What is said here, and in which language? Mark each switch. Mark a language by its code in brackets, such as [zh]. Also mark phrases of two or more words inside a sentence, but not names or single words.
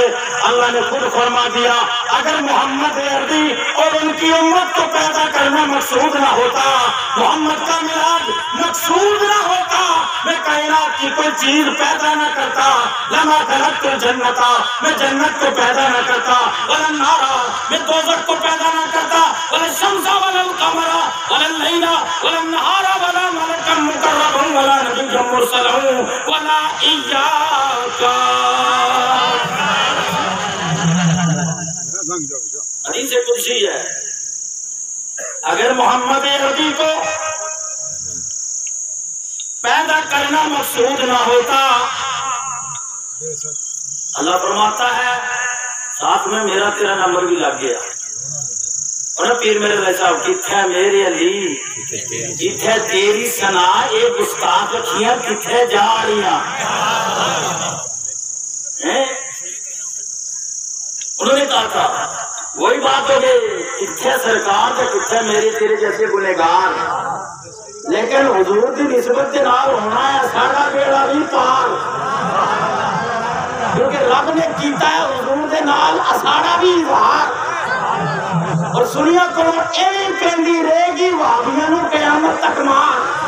[ur] اللہ نے خود فرما دیا، اگر محمد عربی اور ان کی امت کو پیدا کرنا مقصود نہ ہوتا، محمد کا میلاد مقصود نہ ہوتا، میں کائنات کی کوئی چیز پیدا نہ کرتا. [ar] لما خلقت الجنت، [ur] میں جنت کو پیدا نہ کرتا، [ar] ولا النار، [ur] میں دوزخ کو پیدا نہ کرتا، [ar] ولا الشمس ولا القمر ولا الليل ولا النهار ولا ملكا مقربا ولا نبيا مرسلا ولا إياك. [ur] حدیث قدسی ہے، اگر محمد عربی کو پیدا کرنا مقصود نہ ہوتا، اللہ فرماتا ہے ساتھ میں میرا تیرا نمبر بھی لگ گیا. [pa] اور پیر میرے علیہ صاحب کتھے میرے علی، کتھے تیری سنا اے گستاخ اکھیاں کتھے جا رہیاں. [ur] انہوں نے کہا تھا وہی بات ہو گئی، [pa] کتھے سرکار تے کتھے میرے تیرے جیسے گنہگار. [ur] لیکن حضور کی نسبت کے [pa] نال ہونا ہے ساڈا بیڑا بھی پار، کیونکہ رب نے کیتا ہے حضور دے نال اساڑا بھی اظہار. اور سنیا کرو ایویں پیندی رہے گی وہابیاں نو قیامت تک مار.